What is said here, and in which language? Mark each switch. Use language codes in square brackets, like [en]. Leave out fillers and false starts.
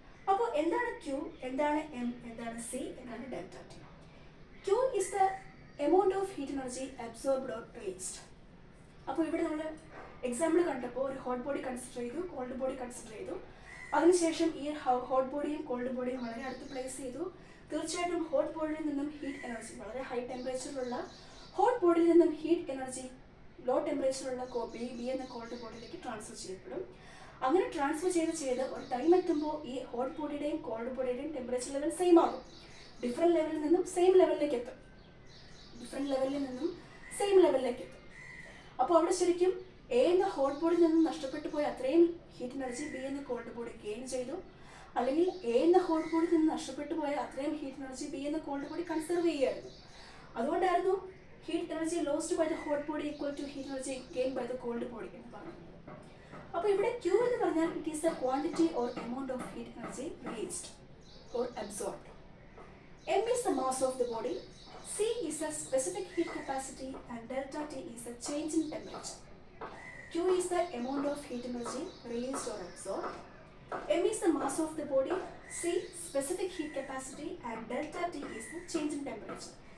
[ml] അപ്പോൾ എന്താണ് Q, എന്താണ് M, എന്താണ് C, എന്താണ് delta T? [en] Q is the amount of heat energy absorbed or released. [ml] അപ്പോൾ ഇവിടെ നമ്മൾ എക്സാമ്പിൾ കണ്ടപ്പോൾ ഒരു ഹോട്ട് ബോഡി കൺസിഡർ ചെയ്തു, കോൾഡ് ബോഡി കൺസിഡർ ചെയ്തു. അതിനുശേഷം ഈ ഹോട്ട് ബോഡിയും കോൾഡ് ബോഡിയും വളരെ അടുത്ത് പ്ലേസ് ചെയ്തു. തീർച്ചയായിട്ടും ഹോട്ട് ബോഡിയിൽ നിന്നും ഹീറ്റ് എനർജി, വളരെ ഹൈ ടെമ്പറേച്ചറിലുള്ള ഹോട്ട് ബോഡിയിൽ നിന്നും ഹീറ്റ് എനർജി ലോ ടെമ്പറേച്ചറുള്ള ബി എന്ന കോൾഡ് ബോഡിയിലേക്ക് ട്രാൻസ്ഫർ ചെയ്യപ്പെടും. അങ്ങനെ ട്രാൻസ്ഫർ ചെയ്ത് ഒരു ടൈം എത്തുമ്പോൾ ഈ hot ബോഡിയുടെയും called ബോഡിയുടെയും temperature level same ആകും. ഡിഫറെൻറ്റ് ലെവലിൽ നിന്നും സെയിം ലെവലിലേക്ക് എത്തും. ഡിഫറെൻറ്റ് ലെവലിൽ നിന്നും സെയിം ലെവലിലേക്ക് എത്തും. അപ്പോൾ അവിടെ ശരിക്കും എ എന്ന ഹോട്ട് ബോഡിയിൽ നിന്നും നഷ്ടപ്പെട്ടു പോയ അത്രയും ഹീറ്റ് എനർജി ബി എന്ന കോൾഡ് ബോഡി ഗെയിൻ ചെയ്തു. അല്ലെങ്കിൽ എ എന്ന ഹോട്ട് ബോഡിയിൽ നിന്ന് നഷ്ടപ്പെട്ടു പോയ അത്രയും ഹീറ്റ് എനർജി ബി എന്ന കോൾഡ് ബോഡി കൺസർവ് ചെയ്യുകയായിരുന്നു. അതുകൊണ്ടായിരുന്നു [en] heat energy lost by the hot body equal to heat energy gain by the cold body [ml] എന്ന് പറയുന്നത്. അപ്പോൾ ഇവിടെ Q എന്ന് പറഞ്ഞാൽ [en] It is the quantity or amount of heat energy released or absorbed. M is the mass of the body, C is the specific heat capacity, and delta T is the change in temperature. Q is the amount of heat energy released or absorbed. M is the mass of the body, C specific heat capacity, and delta T is the change in temperature.